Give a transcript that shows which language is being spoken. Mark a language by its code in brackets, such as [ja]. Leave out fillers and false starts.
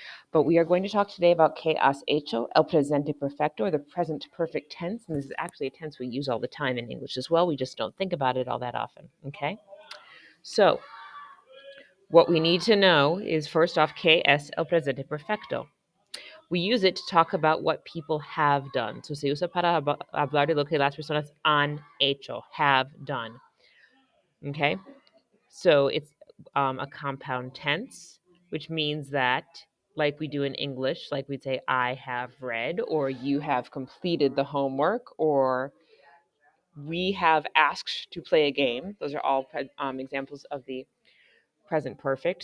[en] But we are going to talk today about [es] que has hecho, el presente perfecto, [en] or the present perfect tense. And this is actually a tense we use all the time in English as well. We just don't think about it all that often. Okay. So what we need to know is first off, [es] que es el presente perfecto. [en] We use it to talk about what people have done. [es] So se usa para hablar de lo que las personas han hecho, [en] have done. Okay? So it's a compound tense, which means that, like we do in English, like we'd say, I have read, or you have completed the homework, or we have asked to play a game. Those are all examples of the present perfect.